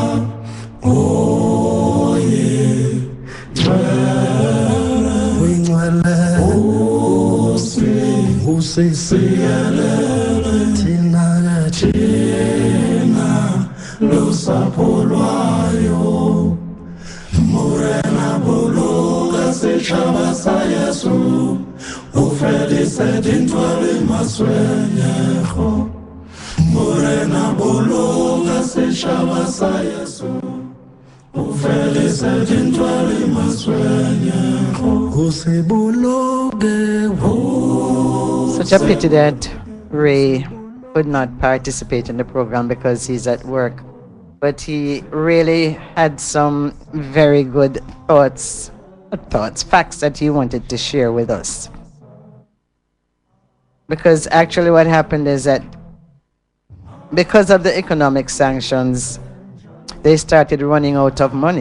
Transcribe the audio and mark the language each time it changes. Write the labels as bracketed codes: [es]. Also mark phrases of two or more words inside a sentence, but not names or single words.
[zu] oye wingcwele usisiyele thina lusapho lwayo morena [nso] boloka setšhaba sa yesu o fedise dintwa le maswenyego morena boloka setšhaba sa yesu o fedise dintwa le maswenyego o se boloke [en] Such a pity that Ray could not participate in the program because he's at work. But he really had some very good facts that he wanted to share with us. Because actually what happened is that because of the economic sanctions, they started running out of money.